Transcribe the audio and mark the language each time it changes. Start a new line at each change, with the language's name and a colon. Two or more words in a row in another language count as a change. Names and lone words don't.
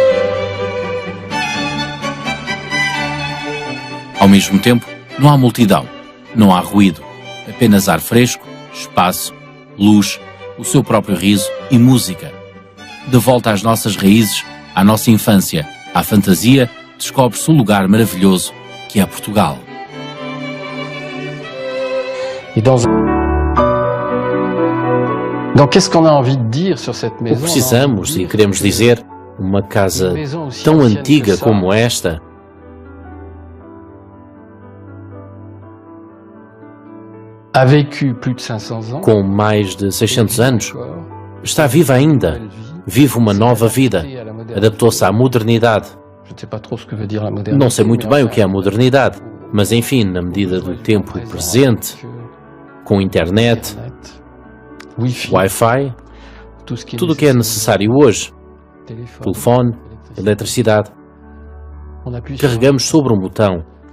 Portuguese: Ao mesmo tempo, não há multidão, não há ruído, apenas ar fresco, espaço, luz, o seu próprio riso e música. De volta às nossas raízes, à nossa infância, à fantasia, descobre-se um lugar maravilhoso que é Portugal.
French: Donc, qu'est-ce qu'on a envie de dire sur cette
Portuguese: O que
French: maison?
Portuguese: precisamos e queremos dizer, uma casa tão antiga como esta,
French: A vécu plus de 500 ans.
Portuguese: com mais de 600 anos, está viva ainda, vive uma nova vida, adaptou-se à modernidade. Não sei muito bem o que é a modernidade, mas enfim, na medida do tempo presente, com internet, Wi-Fi, tudo o que é necessário hoje, telefone, eletricidade, carregamos sobre um botão.